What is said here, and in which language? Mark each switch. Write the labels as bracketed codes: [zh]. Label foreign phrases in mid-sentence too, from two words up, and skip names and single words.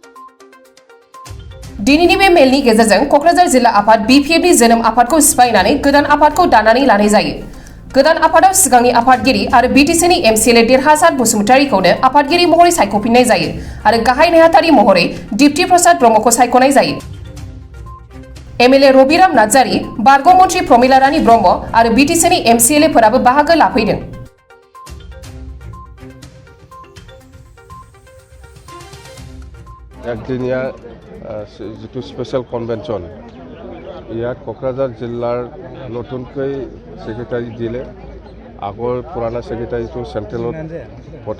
[brx] दिनैनि बे मेलनि गेजेरजों क'क्राझार जिल्ला आफाद बिपिएफनि जोनोम आफादखौ सिफायनानै गोदान आफादखौ दानानै लानाय जायो गोदान आफादाव सिगांनि आफादगिरि आरो बिटिसिनि एमसिएलए देरहासार बसुमतारीखौनो आफादगिरि महरै सायख'फिननाय जायो आरो गाहाय नेहाथारि महरै दिप्ति प्रसाद ब्रह्मखौ सायख'नाय जायो एमएलए रबिराम नार्जारी बारग' मन्थ्रि प्रमिला रानी ब्रह्म आरो बिटिसिनि एमसिएलएफोराबो बाहागो लाफैदों [as] একদিনীয়া যিটো [en] special convention [as] ইয়াত কোকৰাঝাৰ জিলাৰ নতুনকৈ ছেক্ৰেটাৰী দিলে আগৰ পুৰণা ছেক্ৰেটাৰীটো চেণ্ট্ৰেলত পঠাই